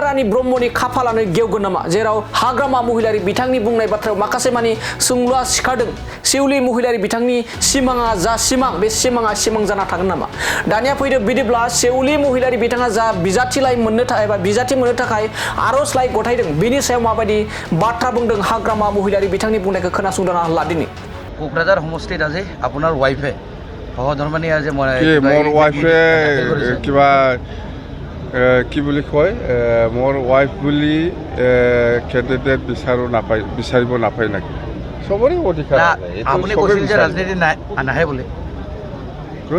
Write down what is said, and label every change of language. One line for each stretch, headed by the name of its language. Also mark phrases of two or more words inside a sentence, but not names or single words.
Bodo: रानी ब्रह्मनि खाफालानो गेवगोन नामा जेराव हाग्रामा महिलारि बिथांनि बुंनाय बाथ्रायाव माखासे मानि सोंलुआ सिखारदों सेउलि महिलारि बिथांनि सिमाङा जा सिमां बे सिमाङा सिमां जाना थागोन नामा दानिया फैदो बिदिब्ला सेउलि महिलारि बिथाङा जा बिजाथिलाइ मोननो थाखाय एबा बिजाथि मोननो थाखाय आर'जलाइ गथायदों बेनि सायाव माबायदि बाथ्रा बुंदों हाग्रामा महिलारि बिथांनि बुंनायखौ खोनासंदों लादिनि
Assamese: कोकराझार होमस्टेट আজ আপনাৰ ৱাইফে সহধর্মানী আজি মোৰ ৱাইফে কিবা কি বুলি কয় মোৰ ৱাইফ বুলি কেণ্ডিডেট বিচাৰিব নাপায় নেকি চবৰে অধিকাৰ আপুনি কৈছিল যে ৰাজনীতি নাহে বুলি কোন